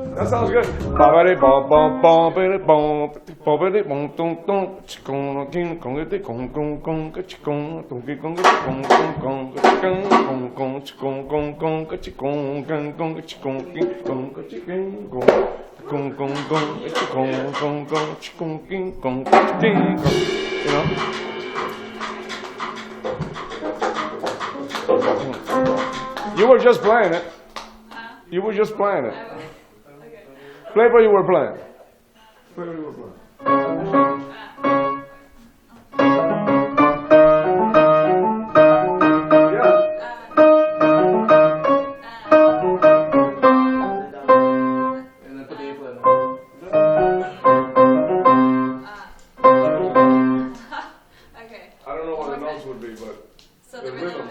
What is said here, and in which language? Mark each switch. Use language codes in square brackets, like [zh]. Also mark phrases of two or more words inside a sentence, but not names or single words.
[en] sounds good. Bobbity bom bom bobbity bom bobbity bom dum dum chikong king kong it kong kong kong chikong dong kong kong kong kong kong chikong kong kong chikong kong kong chikong king kong chikong kong kong kong chikong kong kong chikong king kong king kong. You know. You were just playing it. You were just playing it. Okay. Play what you were playing. Play what you were playing. Yeah. And then put the A flat on. Okay. I don't know what the notes would be, but So the rhythm is that.